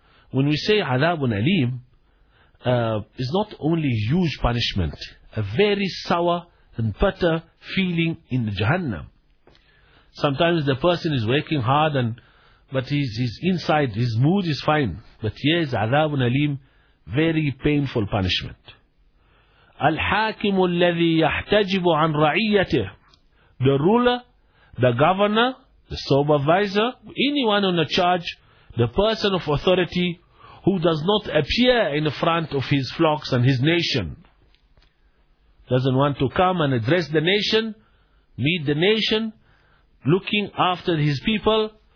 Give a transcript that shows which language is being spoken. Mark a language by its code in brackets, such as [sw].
[en] When we say azabun alim, is not only huge punishment, a very sour and bitter feeling in the Jahannam. Sometimes the person is working hard, but he's inside, his mood is fine. But here is azabun alim, very painful punishment. [ar] الحاكم الذي يحتجب عن رعيته. [en] The ruler, the governor, the supervisor, anyone on the charge, the person of authority who does not appear in front of his flocks and his nation. Doesn't want to come and address the nation, meet the nation, looking after his people.